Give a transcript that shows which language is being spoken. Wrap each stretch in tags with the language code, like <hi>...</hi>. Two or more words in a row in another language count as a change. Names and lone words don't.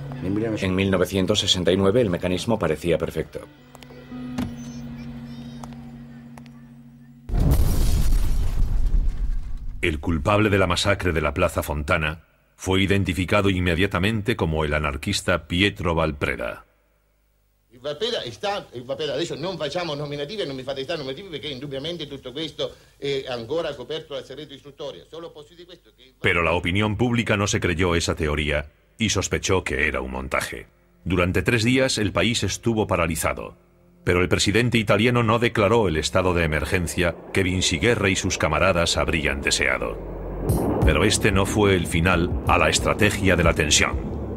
<es>En 1969 el mecanismo parecía perfecto. El culpable de la masacre de la Plaza Fontana fue identificado inmediatamente como el anarquista Pietro Valpreda.</es> <it>Adesso non facciamo nominativi e non mi fate stare nominativi perché indubbiamente tutto questo è ancora coperto dal segreto istruttorio. Solo posso dire questo che...</it> <es>Pero la opinión pública no se creyó esa teoría y sospechó que era un montaje. Durante 3 días el país estuvo paralizado, pero el presidente italiano no declaró el estado de emergencia que Vinciguerra y sus camaradas habrían deseado. Pero este no fue el final a la estrategia de la tensión.</es>